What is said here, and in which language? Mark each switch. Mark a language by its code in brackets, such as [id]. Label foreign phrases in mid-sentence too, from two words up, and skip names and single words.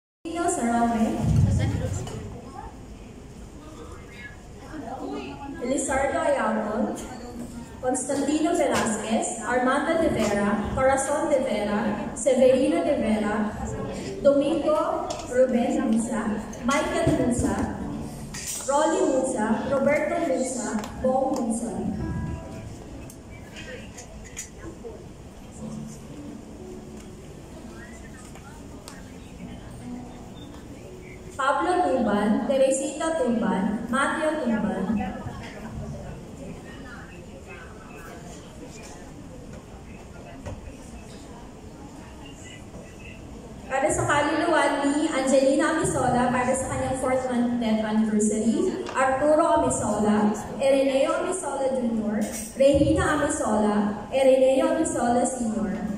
[tl] Pino Sarame, Elizardo Ayamon, Constantino Velasquez, Armando de Vera, Corazon de Vera, Severino de Vera, Domingo Ruben Musa, Michael Musa, Rolly Musa, Roberto Musa, Bong Musa. Pablo Tuban, Teresita Tuban, Matthew Tuban. Para sa kaluluwa ni Angelina Amisola para sa kanyang [en] 4th death anniversary, [tl] Arturo Amisola, Ireneo Amisola Jr., Regina Amisola, Ireneo Amisola Sr.